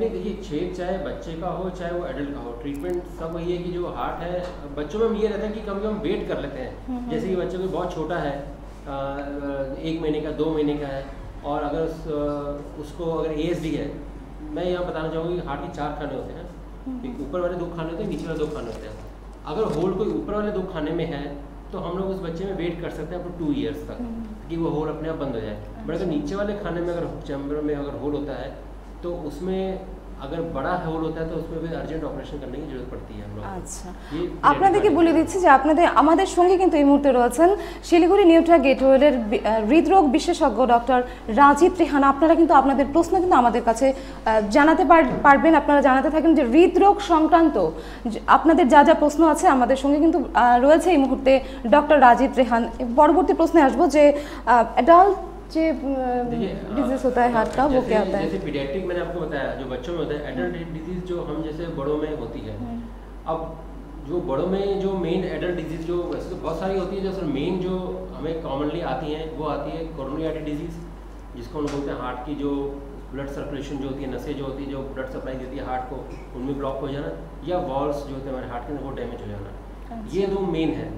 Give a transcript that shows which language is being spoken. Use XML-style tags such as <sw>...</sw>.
<hi>देखिए, छेद चाहे बच्चे का हो चाहे वो एडल्ट का हो, ट्रीटमेंट सब वही है कि जो हार्ट है बच्चों में ये रहता है कि कभी हम वेट कर लेते हैं, जैसे कि बच्चे को बहुत छोटा है, 1 महीने का 2 महीने का है, और अगर उसको अगर ASD है, मैं यहाँ बताना चाहूँगी हार्ट के 4 खाने होते हैं, ऊपर वाले 2 खाने होते हैं, नीचे वाले 2 खाने होते हैं। अगर होल कोई ऊपर वाले 2 खाने में है तो हम लोग उस बच्चे में वेट कर सकते हैं अप टू 2 ईयर्स तक कि वो होल अपने आप बंद हो जाए। बट अगर नीचे वाले खाने में अगर चैम्बर में अगर होल होता है तो उसमें अगर बड़ा होल होता है तो उसमें भी अर्जेंट ऑपरेशन करने की जरूरत पड़ती है हम लोग।</hi> <bn>আচ্ছা, আপনাদেরকে বলে দিচ্ছি যে আমাদের সঙ্গে কিন্তু এই মুহূর্তে রয়েছেন শিলিগুড়ি নিউট্রিয়া গেটওয়েলের হৃদরোগ বিশেষজ্ঞ ডক্টর রাজীব ত্রিহান। আপনারা কিন্তু আপনাদের প্রশ্ন কিন্তু আমাদের কাছে জানাতে পারবেন। আপনারা জানাতে থাকেন যে হৃদরোগ সংক্রান্ত আপনাদের যা যা প্রশ্ন আছে। আমাদের সঙ্গে কিন্তু রয়েছে এই মুহূর্তে ডক্টর রাজীব ত্রিহান। পরবর্তী প্রশ্নে আসবো যে অ্যাডাল্ট</bn> <hi>जो डिजीज होता है हार्ट का, वो क्या होता है? जैसे पीडियाट्रिक मैंने आपको बताया जो बच्चों में होता है, एडल्ट डिजीज जो हम जैसे बड़ों में होती है। अब जो बड़ों में जो मेन एडल्ट डिजीज जो वैसे तो बहुत सारी होती है, जो सर मेन जो हमें कॉमनली आती हैं वो आती है कोरोनरी आर्टरी डिजीज, जिसको हम बोलते हैं हार्ट की जो ब्लड सर्कुलेशन जो होती है, नसें जो होती है जो ब्लड सप्लाई देती है हार्ट को, उनमें ब्लॉक हो जाना, या वॉल्स जो होते हैं हमारे हार्ट के अंदर वो डैमेज हो जाना। ये 2 मेन है।</hi>